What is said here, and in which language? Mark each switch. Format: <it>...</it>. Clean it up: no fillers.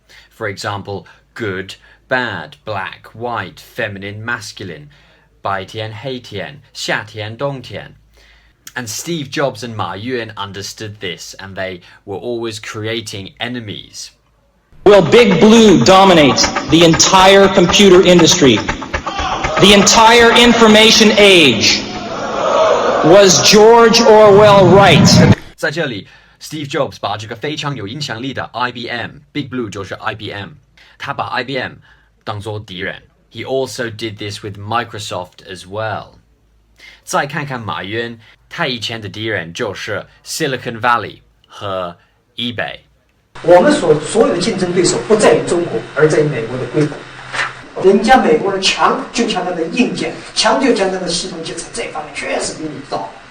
<en>For example, good, bad, black, white, feminine, masculine,</en> <zh>白天黑天夏天冬天</zh> <en>And Steve Jobs and Ma Yun understood this, and they were always creating enemies. Will Big Blue dominate the entire computer industry? The entire information age? Was George Orwell right?</en> <zh>在这里 Steve Jobs 把这个非常有影响力的 IBM, Big Blue 就是 IBM, 他把 IBM 当作敌人。</zh> <en>He also did this with Microsoft as well.</en> <zh>再看看马云，他以前的敌人就是 Silicon Valley 和 eBay。我们所有的竞争对手不在于中国，而在于美国的硅谷。人家美国人强就强它的硬件，强就强它的系统建设，这方面确实比你早。</zh>